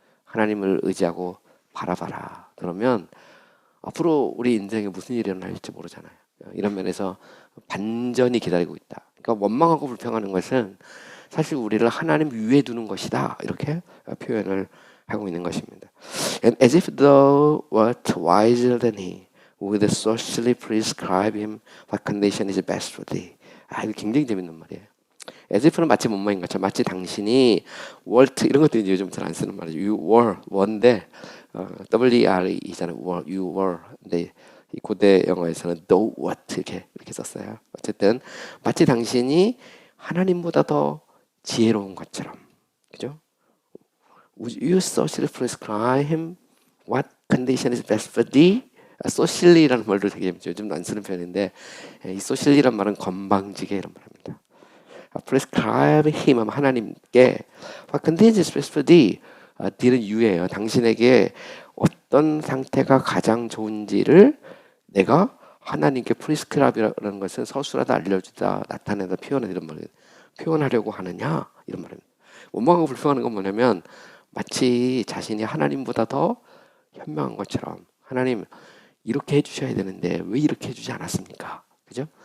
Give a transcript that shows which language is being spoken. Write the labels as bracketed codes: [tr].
[ko] 하나님을 의지하고 바라봐라. 그러면 앞으로 우리 인생에 무슨 일이 일어날지 모르잖아요. 이런 면에서 반전이 기다리고 있다. 그러니까 원망하고 불평하는 것은 사실 우리를 하나님 위에 두는 것이다. 이렇게 표현을 하고 있는 것입니다. [en] And as if thou wert wiser than he, would socially prescribe him what condition is best for thee. [ko] 이거 굉장히 재밌는 말이에요. as if는 마치 뭔 것처럼 마치 당신이 wert 이런 것도 이제 요즘 잘 안 쓰는 말이죠. [en] You were [ko] 인데 W-E-Re잖아요. [en] You were. [ko] 근데 이 고대 영어에서는 [en] thou wert [ko] 이렇게 썼어요. 어쨌든 마치 당신이 하나님보다 더 지혜로운 것처럼, 그죠? [en] Would you socially prescribe him what condition is best for thee? [ko] socially라는 말도 되게 요즘 안 쓰는 표현인데 이 socially란 말은 건방지게 이런 말입니다. [en] prescribe him [ko] 하면 하나님께 [en] what condition is best for thee? [ko] th는 you예요. 당신에게 어떤 상태가 가장 좋은지를 내가 하나님께 prescribe라는 것은 서술하다 알려주다 나타내다 표현하다 이런 말이에요. 표현하려고 하느냐 이런 말입니다. 원망하고 불평하는 건 뭐냐면 마치 자신이 하나님보다 더 현명한 것처럼 하나님 이렇게 해주셔야 되는데 왜 이렇게 해주지 않았습니까? 그죠?